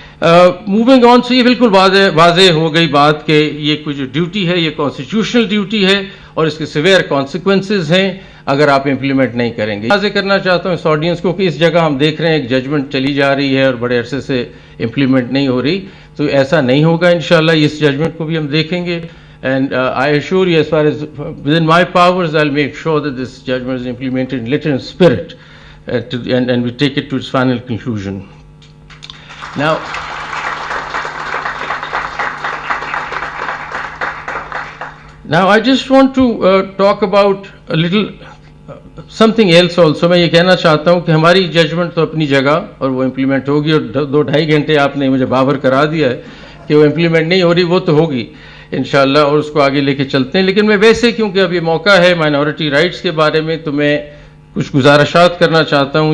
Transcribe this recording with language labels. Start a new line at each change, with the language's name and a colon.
Urdu: Moving on سے یہ بالکل واضح ہو گئی بات کہ یہ کوئی جو ڈیوٹی ہے یہ کانسٹیٹیوشنل ڈیوٹی ہے, اور اس کے سیویئر کانسیکوینسز ہیں اگر آپ امپلیمنٹ نہیں کریں گے. واضح کرنا چاہتا ہوں اس آڈینس کو کہ اس جگہ ہم دیکھ رہے ہیں ایک ججمنٹ چلی جا رہی ہے اور بڑے عرصے سے امپلیمنٹ نہیں ہو رہی, تو ایسا نہیں ہوگا انشاءاللہ. اس ججمنٹ کو بھی ہم دیکھیں گے,
English: and I assure you, as far as within my powers, I'll make sure that this judgment is implemented in letter and spirit, and we take it to its final conclusion. Now I just want to talk about a little something else also.
Urdu: میں یہ کہنا چاہتا ہوں کہ ہماری judgment تو اپنی جگہ اور وہ امپلیمنٹ ہوگی, اور 2-2.5 گھنٹے آپ نے مجھے باور کرا دیا ہے کہ وہ امپلیمنٹ نہیں ہو رہی, وہ تو ہوگی انشاءاللہ, اور اس کو آگے لے کے چلتے ہیں. لیکن میں ویسے کیونکہ اب یہ موقع ہے مائنورٹی رائٹس کے بارے میں, تو میں کچھ گزارشات کرنا چاہتا ہوں.